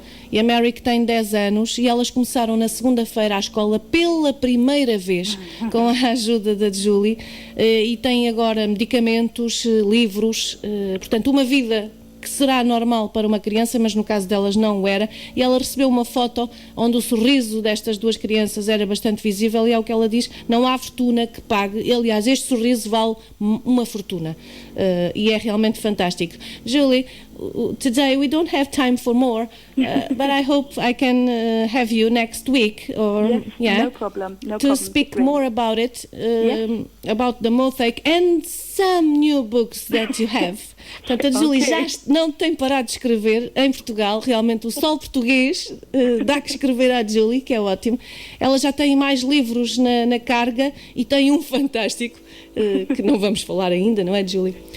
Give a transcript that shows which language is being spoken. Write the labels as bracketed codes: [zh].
[pt] E a Mary que tem 10 anos, e elas começaram na segunda-feira à escola pela primeira vez com a ajuda da Julie, e têm agora medicamentos, livros, portanto uma vida que será normal para uma criança, mas no caso delas não o era, e ela recebeu uma foto onde o sorriso destas 2 crianças era bastante visível, e é o que ela diz, não há fortuna que pague. Aliás, este sorriso vale uma fortuna, e é realmente fantástico. [en] Julie, today we don't have time for more, but I hope I can have you next week, or no problem. To speak more about it, about the mosaic and some new books that you have. [pt] Portanto, a Julie já não tem parado de escrever em Portugal. Realmente o sol português dá que escrever à Julie, que é ótimo. Ela já tem mais livros na carga e tem um fantástico que não vamos falar ainda, não é, Julie?